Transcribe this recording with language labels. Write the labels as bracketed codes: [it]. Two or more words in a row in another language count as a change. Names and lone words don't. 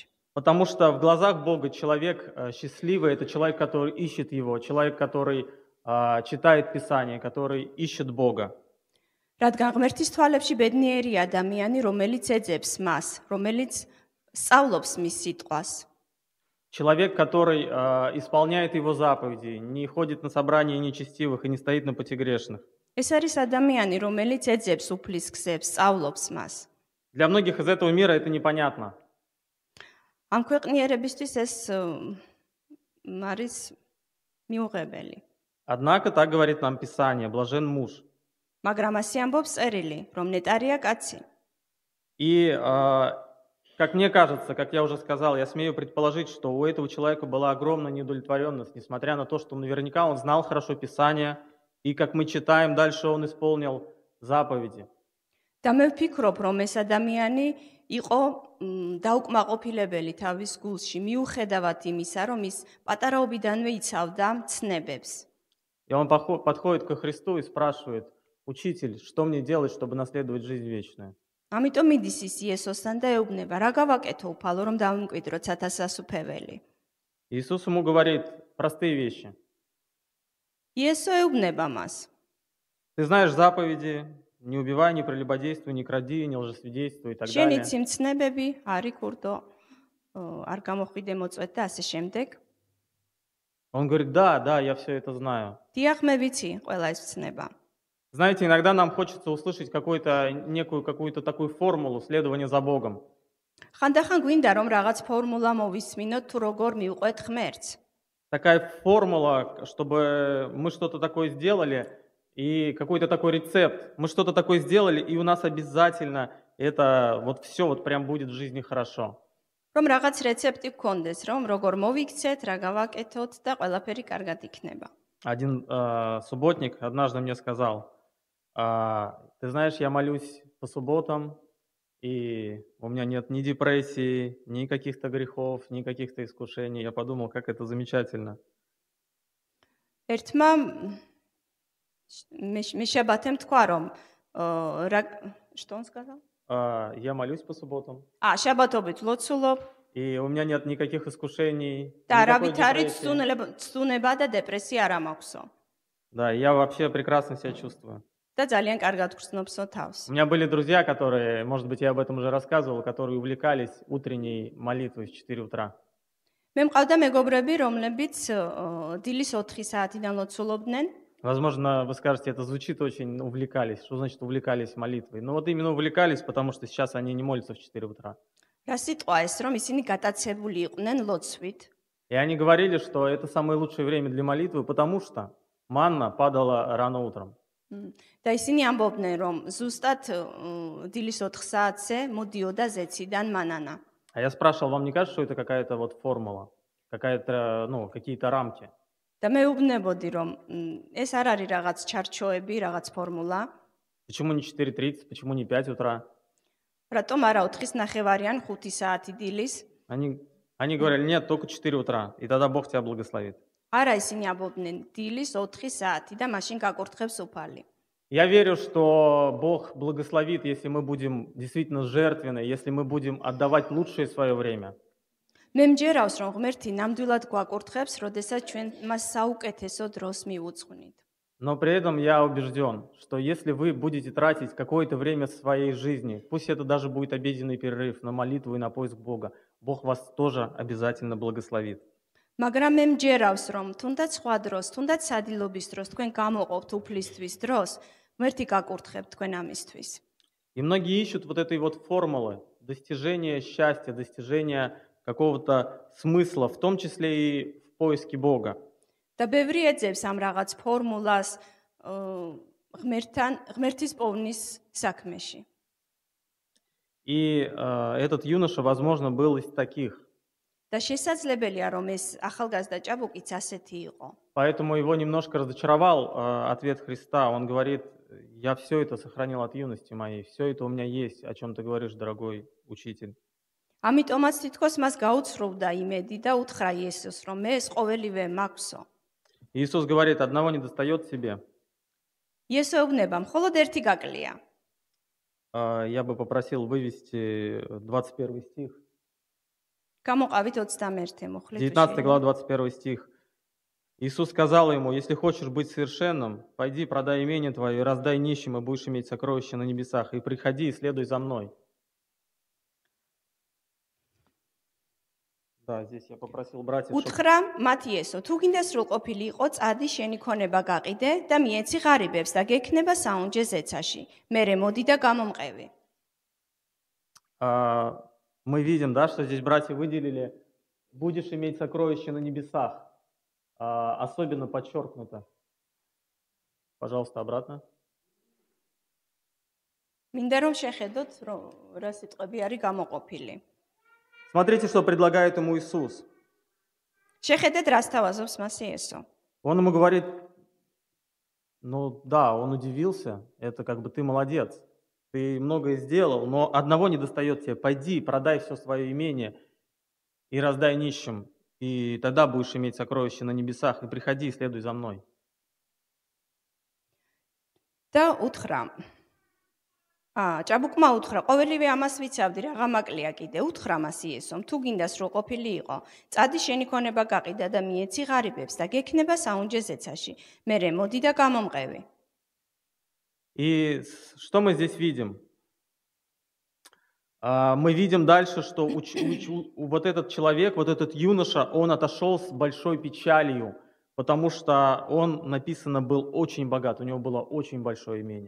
[ru] Потому что в глазах Бога человек счастливый, это человек, который ищет Его, человек, который читает Писание, который ищет Бога. [ka] რადგან ღმერთის თვალებში ბედნიერი ადამიანი, რომელიც ეძებს მას, რომელიც სწავლობს მის სიტყვას. [ru] Человек, который исполняет его заповеди, не ходит на собрания нечестивых и не стоит на пути грешных. [ka] ეს არის ადამიანი, რომელიც ეძებს უფლის გზებს, სწავლობს მას. [ru] Для многих из этого мира это непонятно. [ka] ამ ქვეყნიერებისთვის ეს არის მიუღებელი. [ru] Однако так говорит нам Писание, блажен муж. [ka] მაგრამ ასე ამბობს წერილი, რომ ნეტარია კაცი. [ru] И, как мне кажется, как я уже сказал, я смею предположить, что у этого человека была огромная неудовлетворенность, несмотря на то, что наверняка он знал хорошо Писание, и, как мы читаем, дальше он исполнил заповеди. [ka] და მე ვფიქრობ, რომ ეს ადამიანი იყო დაუკმაყოფილებელი თავის გულში, მიუხედავად იმისა, რომ ის პატარაობიდანვე იცავდა ცნებებს. [ru] И он подходит ко Христу и спрашивает: «Учитель, что мне делать, чтобы наследовать жизнь вечную?» [ka] ამიტომ მიდის ის იესოსთან და ეუბნება, რა გავაკეთო უფალო, რომ დავიმკვიდროთ სათასასუფეველი. [ru] Иисус ему говорит простые вещи. [ka] იესო ეუბნება მას. [ru] Ты знаешь заповеди: не убивай, не прелюбодействуй, не кради, не лжесвидетельствуй и так далее. [ka] შენი ცნებები არი ქურდო, არ გამოხვიდე მოწვეთ და ასე შემდეგ. [ru] Он говорит: да, я все это знаю. [ka] დიახ, მე ვიცი ყველა ეს ცნება. [ru] Знаете, иногда нам хочется услышать некую какую-то такую формулу следования за Богом. [ka] ხანდახან გვინდა რომ რაღაც ფორმულა მოვისმინოთ თუ როგორ მივყვეთ ღმერთს. [ru] Такая формула, чтобы мы что-то такое сделали, и какой-то такой рецепт. Мы что-то такое сделали, и у нас обязательно это вот все вот прям будет в жизни хорошо. [ka] რომ რაღაც რეცეპტი გქონდეს, რომ როგორ მოვიქცეთ, რა გავაკეთოთ და ყველაფერი კარგად იქნება. [ru] Один субботник однажды мне сказал: ты знаешь, я молюсь по субботам, и у меня нет ни депрессии, ни каких-то грехов, ни каких-то искушений. Я подумал, как это замечательно. [ka] ერთმა მე შაბათემ თქვა რომ [ru] что он сказал? Я молюсь по субботам. [ka] შაბათობით ლოცულობ. [ru] И у меня нет никаких искушений, [ka] და [ru] никакой [ka] არავით არის [ru] депрессии. [ka] ცუნება და დეპრესია არ მაქვსო. [ru] Да, я вообще прекрасно себя чувствую. [ka] და ძალიან კარგად გრძნობსო თავს. [ru] У меня были друзья, которые, может быть, я об этом уже рассказывал, которые увлекались утренней молитвой в 4 утра. [ka] მე მყავდა მეგობრები, რომლებიც დილის 4 საათიდან ლოცულობდნენ. [ru] Возможно, вы скажете, это звучит очень увлекались. Что значит увлекались молитвой? Ну вот именно увлекались, потому что сейчас они не молятся в 4 утра. [ka] რა სიტყვა ეს, რომ ისინი გატაცებული იყვნენ ლოცვით. [ru] И они говорили, что это самое лучшее время для молитвы, потому что манна падала рано утром. [ka] და ისინი ამბობდნენ, რომ ზუსტად დილის 4 საათზე მოდიოდა ზეციდან მანანა. [ru] А я спрашивал, вам не кажется, что это какая-то вот формула, какая-то, ну, какие-то рамки? [ka] და მე უბნებოდი, რომ ეს არ არის რაღაც ჩარჩოები, რაღაც ფორმულა. [ru] Почему не 4:30, почему не 5 утра? [ka] რატომ არა 4:30 ან 5 საათი დილის? [ru] Они говорили: нет, только 4 утра, и тогда Бог тебя благословит. [ka] არა, ისინი ამბობდნენ დილის 4 საათი და მაშინ გაკურთხებს უფალი. [ru] Я верю, что Бог благословит, если мы будем действительно жертвенны, если мы будем отдавать лучшее свое время. [ka] მე მჯერავს, რომ ღმერთი ნამდვილად გვაკურთხებს, როდესაც ჩვენ მას საუკეთესო დროს მივუძღვნით. [ru] Но при этом я убежден, что если вы будете тратить какое-то время своей жизни, пусть это даже будет обеденный перерыв, на молитву и на поиск Бога, Бог вас тоже обязательно благословит. [ka] მაგრამ მე მჯერავს, რომ თუნდაც სხვა დროს, თუნდაც სადილობის დროს თქვენ გამოყოფთ უფლისთვის დროს, ღმერთი გაკურთხებთ თქვენ ამისთვის. [ru] И многие ищут вот этой вот формулы достижения счастья, достижения какого-то смысла, в том числе и в поиске Бога. [ka] და ბევრი ეძებს ამ რაღაც ფორმულას ღმერთის პოვნის საქმეში. [ru] И этот юноша, возможно, был из таких. [ka] და შესაძლებელია, რომ ეს ახალგაზრდა ჭაბუკიც ასეთი იყო. [ru] Поэтому его немножко разочаровал ответ Христа. Он говорит: я все это сохранил от юности моей, все это у меня есть, о чем ты говоришь, дорогой учитель. [ka] ამიტომაც თითქოს მას გაუცრუვდა იმედი და უთხრა იესოს, რომ მე ეს ყოველივე მაქვსო. [ru] Иисус говорит: одного не достает себе. [ka] იესო ეუბნება, მხოლოდ ერთი გაკლია. [ru] Я бы попросил вывести 21 стих. [ka] გამოყავით 21 მუხლით. [ru] 19 глава, 21 стих. Иисус сказал ему: если хочешь быть совершенным, пойди, продай имение твое и раздай нищим, и будешь иметь сокровища на небесах, и приходи и следуй за мной. Да, здесь я попросил братьев, чтобы... [ka] უთხრა მათ იესო, თუ გინდა სრულყოფილი იყო, წადი შენი ქონება გაყიდე და მიეცი ღარიბებს და გექნება საუნჯე ზეცაში. მერე მოდი და გამომყევი. [ru] Мы видим, да, что здесь братья выделили: будешь иметь сокровища на небесах. Особенно подчеркнуто. Пожалуйста, обратно. [ka] მინდა რომ შეხედოთ, რა სიტყვები არის გამოყოფილი. [ru] Смотрите, что предлагает ему Иисус. [ka] შეხედეთ, რას თავაზობს მას იესო. [ru] Он ему говорит, ну да, он удивился, это как бы ты молодец, ты многое сделал, но одного не достает тебе: пойди, продай все свое имение и раздай нищим, и тогда будешь иметь сокровища на небесах, и приходи и следуй за мной. [ka] და უთხრა ჭაბუკმა უთხრა, ყოველივე ამას ვიცავდი, რაღა მაკლია კიდე. უთხრა მას იესომ, თუ გინდა სრულყოფილი იყო, წადი შენი ქონება გაყიდა და მიეცი ღარიბებს და გექნება საუნჯე ზეცაში. მერე მოდი და გამომყევი. [ru] И что мы здесь видим? Мы видим дальше, что вот этот человек, вот этот юноша, он отошел с большой печалью, потому что он, написано, был очень богат, у него было очень большое имение.